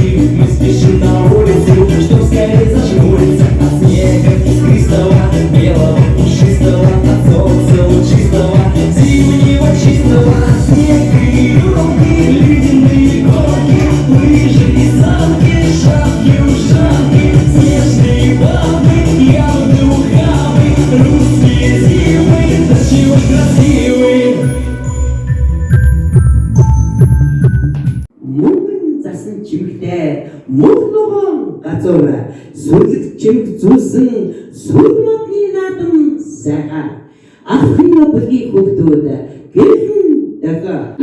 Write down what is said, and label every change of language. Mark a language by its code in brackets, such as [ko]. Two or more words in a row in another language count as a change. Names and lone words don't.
[ru] Мы спешим на улицу, чтоб скорее зажмуриться от снега искристого, белого, пушистого, от солнца лучистого, зимнего чистого. Снег и елки, ледяные горки, лыжи и санки, шапки, ушанки, снежные бабы, ягоды, ухабы, русские зимы, до чего красивые. [mn] Мөнгөн засан чимэгтэй мөнхногоон газуур сүлэг чимэг зүүсэн сүл модны наадам сайхан аххия бүлгийн хүүхдүүд гэрхэн дага.